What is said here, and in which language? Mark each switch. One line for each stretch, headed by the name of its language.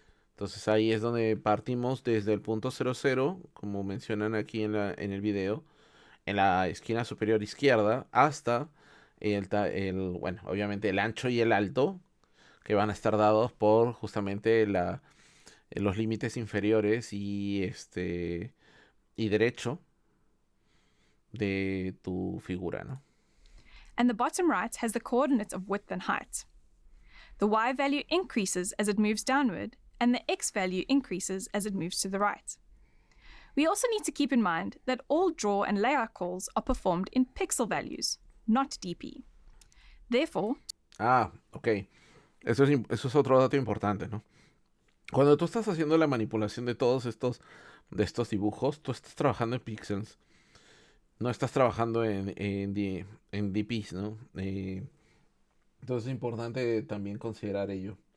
Spanish: Entonces ahí es donde partimos desde el punto 00, como mencionan aquí en el video, en la esquina superior izquierda, hasta bueno, obviamente el ancho y el alto, que van a estar dados por justamente los límites inferiores y derecho de tu figura, ¿no?
English: And the bottom right has the coordinates of width and height. The y value increases as it moves downward, and the x value increases as it moves to the right. We also need to keep in mind that all draw and layout calls are performed in pixel values, not DP. Therefore... ok.
Spanish: Eso es otro dato importante, ¿no? Cuando tú estás haciendo la manipulación de todos estos dibujos, tú estás trabajando en pixels. No estás trabajando en DPs, ¿no? Entonces es importante también considerar ello.